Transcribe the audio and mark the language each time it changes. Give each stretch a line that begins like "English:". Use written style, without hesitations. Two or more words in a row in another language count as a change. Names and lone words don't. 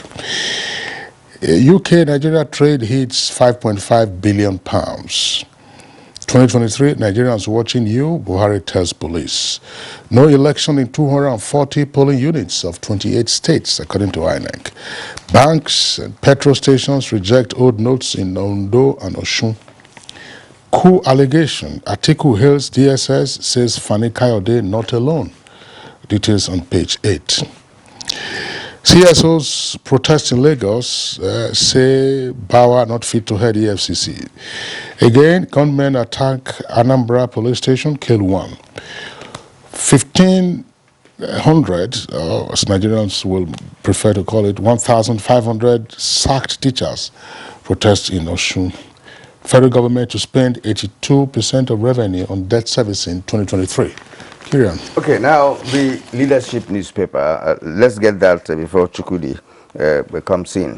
English: UK-Nigeria trade hits £5.5 billion. 2023, Nigerians watching you, Buhari tells police. No election in 240 polling units of 28 states, according to INEC. Banks and petrol stations reject old notes in Ondo and Osun. Coup allegation. Atiku hails DSS, says Fani Kayode not alone. Details on page 8. CSOs protest in Lagos, say Bawa not fit to head EFCC. Again, gunmen attack Anambra police station, kill one. 1,500, as Nigerians will prefer to call it, 1,500 sacked teachers protest in Osun. Federal government to spend 82% of revenue on debt service in 2023. Kirian. Okay, now the leadership newspaper. Let's get that before Chukudi comes in.